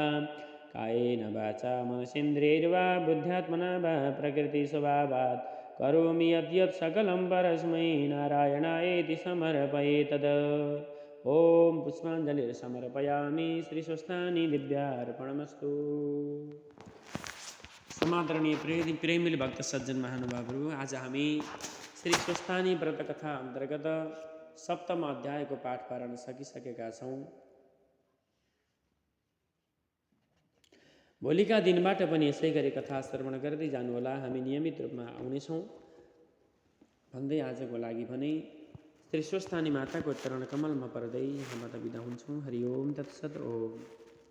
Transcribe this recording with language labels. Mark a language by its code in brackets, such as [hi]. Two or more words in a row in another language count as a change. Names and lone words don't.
[sa] कायेन वाचा मनसेन्द्रियैर्वा बुद्ध्यात्मना वा प्रकृतिस्वभावात् करोमि यद्यत् सकलं परस्मै नारायणायेति समर्पयेतद्। ओम पुष्पाञ्जलिर्समर्पयामि। श्री स्वस्थानी दिव्यार्पणमस्तु। [ne] समादरणीय प्रेमिल भक्त सज्जन महानुभावहरू, आज हामी श्री स्वस्थानी व्रतकथा अन्तर्गत सप्तम अध्यायको पाठ पारण सकिसकेका छौँ। भोलिका दिनबाट पनि यसै गरी कथा श्रवण गर्दै जानुहोला। हामी नियमित रूपमा आउनेछौँ भन्दै आजको लागि भने श्री स्वस्थानी माताको चरण कमलमा पर्दै यहाँबाट बिदा हुन्छौँ। [sa] हरि ओम तत्सत। ओम।